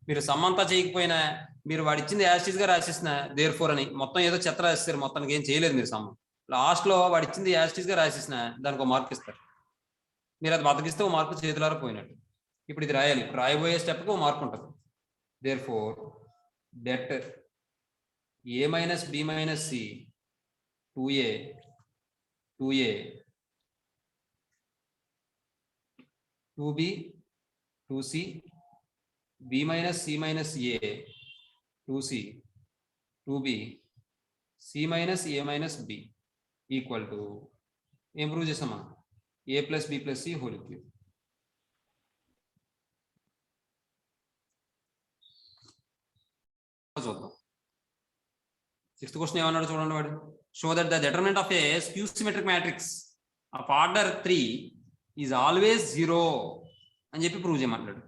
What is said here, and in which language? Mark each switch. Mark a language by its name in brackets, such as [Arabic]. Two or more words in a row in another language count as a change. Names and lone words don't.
[Telugu] మీరు సమ్ అంతా చేయకపోయినా మీరు వాడు ఇచ్చింది యాస్టీస్ గా రాసేసిన దేర్ ఫోర్ అని మొత్తం ఏదో చెత్త రాసేస్తారు, మొత్తానికి ఏం చేయలేదు మీరు సమ్. లాస్ట్ లో వాడు ఇచ్చింది యాస్టీస్ గా రాసేసిన దానికి ఒక మార్క్ ఇస్తారు. మీరు అది బతికిస్తే ఒక మార్కు చేతులారా పోయినట్టు. ఇప్పుడు ఇది రాయాలి, ఇప్పుడు రాయబోయే స్టెప్కి ఒక మార్క్ ఉంటుంది. [English] therefore det a minus b minus c 2a 2b 2c b minus c minus a 2c 2b c minus a minus b equal to [Telugu] ఏం ప్రూవ్ చేసామా [English] a plus b plus c whole cube. [Telugu] చూద్దాం. 6th క్వశ్చన్ ఏమన్నాడు చూడండి వాడు. [English] show that the determinant of a skew symmetric matrix of order 3 is always 0 [Telugu] అని చెప్పి ప్రూవ్ చేయమంటాడు.